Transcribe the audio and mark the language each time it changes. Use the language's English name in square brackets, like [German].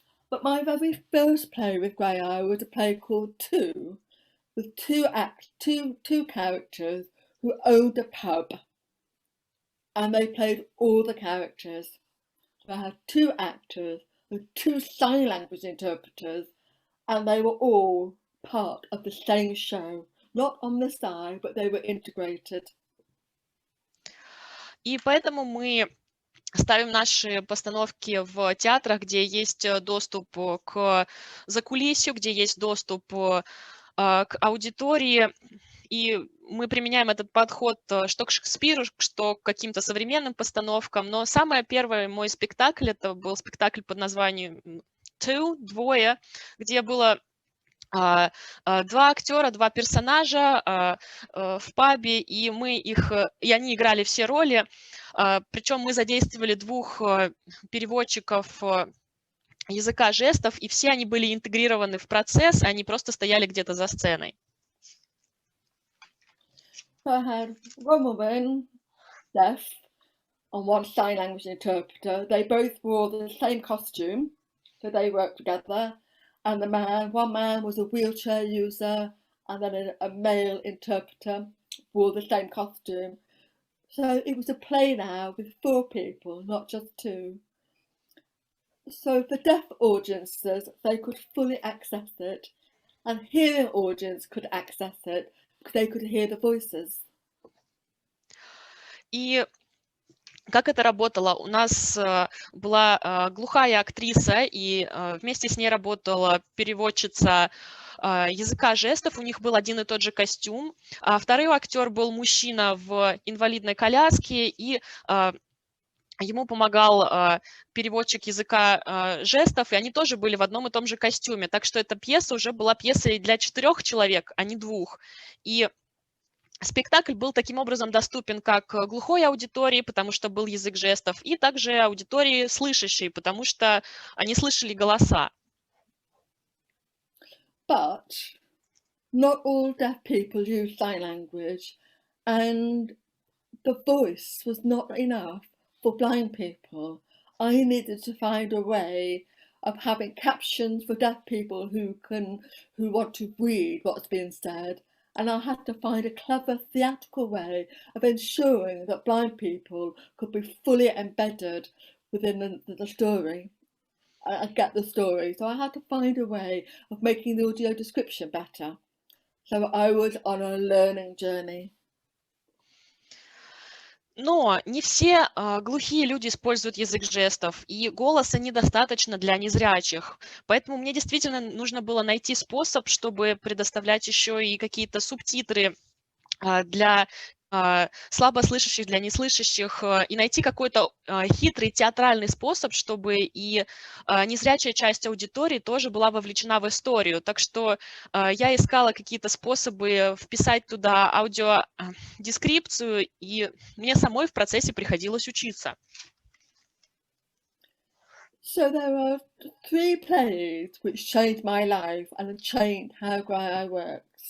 [English] But my very first play with Graeae was a play called Two, with two characters who owned a pub. And they played all the characters. So I had two actors with two sign language interpreters, and they were all part of the same show, not on the side, but they were integrated. [Russian] И поэтому мы ставим наши постановки в театрах, где есть доступ к закулисью, где есть доступ к аудитории, и мы применяем этот подход что к Шекспиру, что к каким-то современным постановкам. Но самый первый мой спектакль, это был спектакль под названием Two, двое, где было два актера, два персонажа в пабе, и они играли все роли. Причем мы задействовали двух переводчиков языка жестов, и все они были интегрированы в процесс, они просто стояли где-то за сценой. [English] So I had one woman, deaf, and one sign language interpreter. They both wore the same costume, so they worked together. And one man was a wheelchair user, and then a male interpreter wore the same costume. So it was a play now with 4 people, not just 2. So for deaf audiences, they could fully access it, and hearing audience could access it because they could hear the voices. [Russian] И как это работало? У нас была глухая актриса, и вместе с ней работала переводчица языка жестов, у них был один и тот же костюм. Второй актер был мужчина в инвалидной коляске, и ему помогал переводчик языка жестов, и они тоже были в одном и том же костюме. Так что эта пьеса уже была пьесой для 4 человек, а не 2. И спектакль был таким образом доступен как глухой аудитории, потому что был язык жестов, и также аудитории слышащей, потому что они слышали голоса. [English] But not all deaf people use sign language, and the voice was not enough for blind people. I needed to find a way of having captions for deaf people who want to read what's being said, and I had to find a clever theatrical way of ensuring that blind people could be fully embedded within the story and get the story. So I had to find a way of making the audio description better. So I was on a learning journey. [Russian] Но не все глухие люди используют язык жестов, и голоса недостаточно для незрячих. Поэтому мне действительно нужно было найти способ, чтобы предоставлять еще и какие-то субтитры для слабослышащих, для неслышащих, и найти какой-то хитрый театральный способ, чтобы и незрячая часть аудитории тоже была вовлечена в историю. Так что я искала какие-то способы вписать туда аудиодескрипцию, и мне самой в процессе приходилось учиться. [English] So there are 3 plays which changed my life and changed how Graeae works.